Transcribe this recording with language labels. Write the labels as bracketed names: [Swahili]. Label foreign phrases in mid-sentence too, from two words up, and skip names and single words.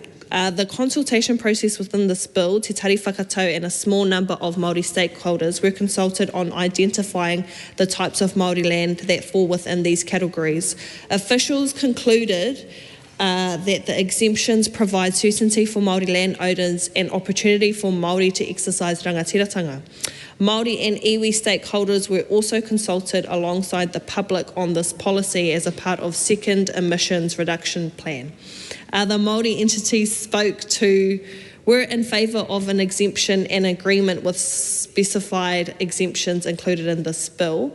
[English] The consultation process within this bill, Te Tari Whakatau and a small number of Māori stakeholders were consulted on identifying the types of Māori land that fall within these categories. Officials concluded that the exemptions provide certainty for Māori landowners and opportunity for Māori to exercise rangatiratanga. Māori and iwi stakeholders were also consulted alongside the public on this policy as a part of second emissions reduction plan. The Māori entities spoke to We're in favour of an exemption and agreement with specified exemptions included in this bill.